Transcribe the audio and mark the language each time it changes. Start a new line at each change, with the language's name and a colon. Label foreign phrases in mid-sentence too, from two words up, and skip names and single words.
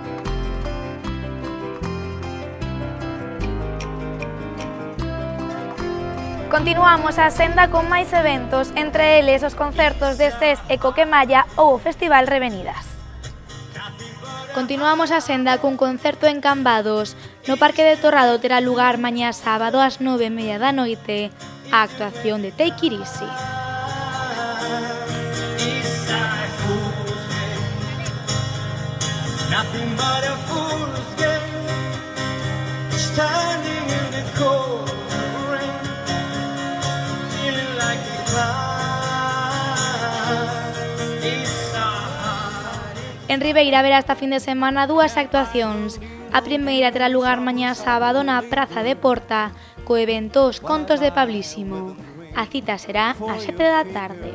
Galician: Continuamos a senda con máis eventos, entre eles os concertos de SES e Coquemalla ou o Festival Revenidas. Continuamos a senda cun concerto en Cambados. No Parque de Torrado terá lugar mañá sábado ás 9:30 da noite a actuación de Take It Easy.
English: Nothing but a fool's game, standing in the cold rain, feeling like a clown.
Galician: En Ribeira haberá esta fin de semana dúas actuacións. A primeira terá lugar mañá sábado na Praza de Porta, co evento Os Contos de Pablísimo. A cita será ás 7 da tarde.